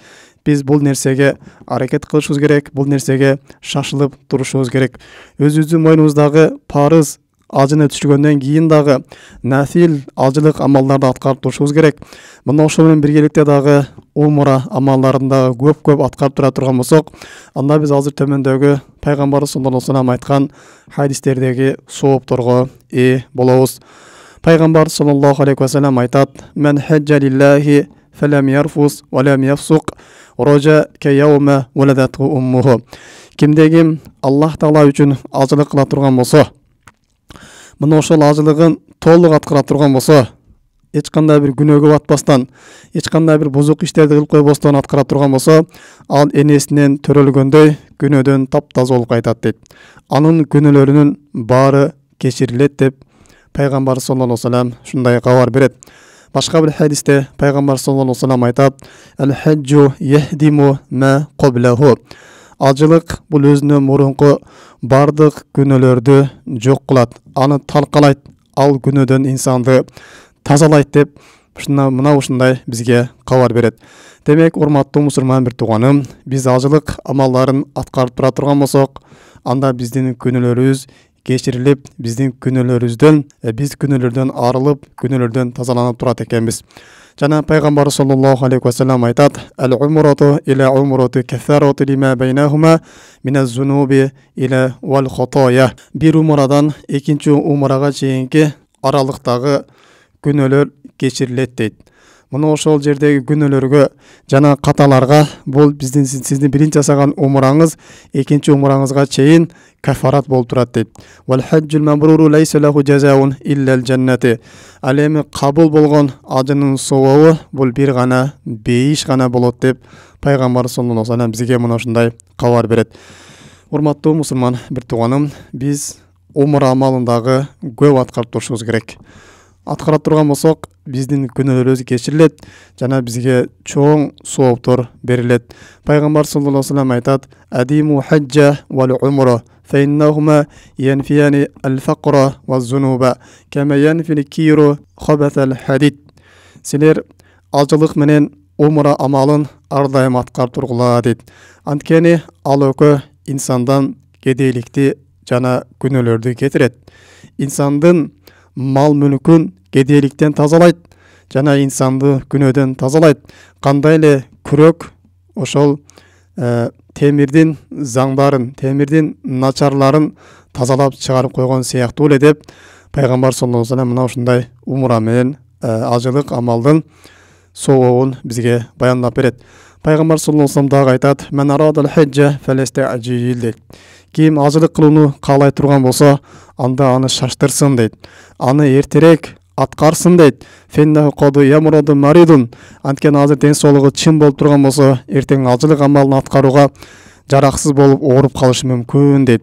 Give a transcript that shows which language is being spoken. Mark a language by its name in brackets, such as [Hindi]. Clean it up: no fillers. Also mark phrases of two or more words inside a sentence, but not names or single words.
[Kyrgyz] Биз бул нерсеге аракет кылышыбыз керек, бул нерсеге шашылып турушубуз керек. Өзүбүздүн мойнубуздагы парыз ажыны түшүргөндөн кийин дагы нафил ажылык амалдарды аткарып турушубуз керек. Мына ошол менен биргеликте дагы умра амалдарында көп аткарып тура турган болсок, анда биз азыр төмөндөгү пайгамбарыбыз [Arabic] صلى الله عليه وسلم [Kyrgyz] айткан хадистердеги соопторго ээ болобуз. [Arabic] Пайгамбар صلى الله عليه وسلم айтат: "من حج لله فلم يرفث ولم يفسق، رجع كيوم ولدته أمه." [Kyrgyz] Кимде Аллах Таала үчүн ажылык кыла турган болсо, мына ошол ажылыгын толук аткара турган болсо, эч кандай бир күнөөгө батпастан, эч кандай бир бузук иштерди кылып койбостон аткара турган болсо, ал энесинен төрөлгөндөй күнөөдөн таптаза болуп кайтат дейт. Анын күнөөлөрүнүн баары кечирилет деп пайгамбар [Arabic] صلى الله عليه وسلم [Kyrgyz] шундай кабар берет. Башка бир хадисте пайгамбар [Arabic] صلى الله عليه وسلم [Kyrgyz] айтат: [Arabic] "الحج يهدم ما قبله." [Kyrgyz] Ажылык бул өзүнөн мурунку бардык күнөөлөрдү жок кылат, аны талкалайт, ал күнөөдөн инсанды тазалайт деп мына ушундай бизге кабар берет. Демек, урматтуу мусулман бир тууганым, биз ажылык амалдарын аткарып тура турган болсок, анда биздин күнөөлөрүбүз кечирилип, биздин биз күнөөлөрдөн арылып, күнөөлөрдөн тазаланып турат экенбиз. [Arabic] Жана пайгамбар صلى الله عليه وسلم айтат: "العمرة إلى العمرة كفارة لما بينهما من الذنوب والخطايا." [Kyrgyz] Бир умрадан экинчи умрага чейинки аралыктагы күнөөлөр кечирилет дейт. Мына ошол жердеги күнөөлөргө жана каталарга бул сиздин биринчи жасаган умраңыз экинчи умраңызга чейин кафарат болуп турат дейт. [Arabic] والحج المبرور ليس له جزاء إلا الجنة. [Kyrgyz] Ал эми кабыл болгон ажынын сообу бул бир гана бейиш гана болот деп пайгамбар [Arabic] صلى الله عليه وسلم [Kyrgyz] бизге мына ушундай кабар берет. Урматтуу мусулман бир тууганым, биз умра амалындагы көп аткарып турушубуз керек. Аткара турган болсок, биздин күнөөлөрүбүз кечирилет жана бизге чоң сооптор берилет. [Arabic] Пайгамбар صلى الله عليه وسلم айтат: "أديموا الحج والعمرة فإنهما ينفيان الفقر والذنوب كما ينفي الكير خبث الحديد." [Kyrgyz] Силер ажылык менен умра амалын ар дайым аткарып тургула дейт. Анткени ал экөө инсандан кедейликти жана күнөөлөрдү кетирет. Инсандын мал мүлкүн кедейликтен тазалайт жана инсанды күнөөдөн тазалайт. Кандай эле күрөк ошол темирдин заңдарын, темирдин начарларын тазалап чыгарып койгон сыяктуу эле деп пайгамбар [Arabic] صلى الله عليه وسلم [Kyrgyz] мына ушундай умра менен ажылык амалдын сообун бизге баяндап берет. [Arabic] Пайгамбар صلى الله عليه وسلم дагы айтат: "من أراد الحج فليتعجل" дейт. [Kyrgyz] Ким ажылык кылууну каалай турган болсо, анда аны шаштырсын дейт. Аны эртерээк аткарсын дейт. [Arabic] فإنه قد يمرض المريض. [Kyrgyz] Анткени азыр ден соолугу чын болуп турган болсо, эртең ажылык амалын аткарууга жараксыз болуп ооруп калышы мүмкүн дейт.